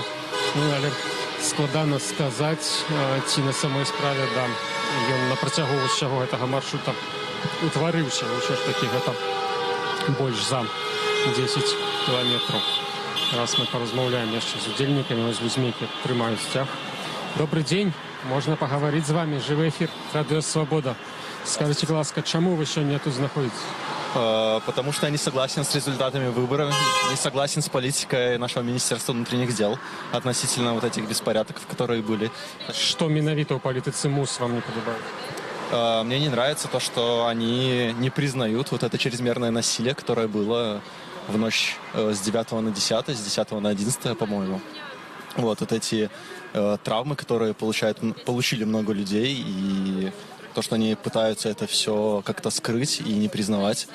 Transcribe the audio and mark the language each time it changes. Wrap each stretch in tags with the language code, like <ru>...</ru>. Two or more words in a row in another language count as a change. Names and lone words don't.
<be>Але складана сказаць, ці на самой справе ён на працягу ўсяго гэтага маршрута утварыўся. Ўсё ж такі гэта больш за 10 кіламетраў. Раз мы паразмаўляем яшчэ з удзельнікамі, з людзьмі, якія трымаюць сцяг. Добрый дзень, можна пагаварыць з вами. Жывы эфір Радыё Свабода.</be> <ru>Скажите, ласка, чему вы сегодня тут находитесь? Потому что я не согласен с результатами выборов, не согласен с политикой нашего Министерства внутренних дел относительно вот этих беспорядков, которые были.</ru> <be>Что менавіта у политицы МУС вам не подобает?</be> <ru>Мне не нравится то, что они не признают вот это чрезмерное насилие, которое было в ночь с 9 на 10, с 10 на 11, по-моему. Вот эти травмы, которые получили много людей, и то, что они пытаются это все как-то скрыть и не признавать.</ru>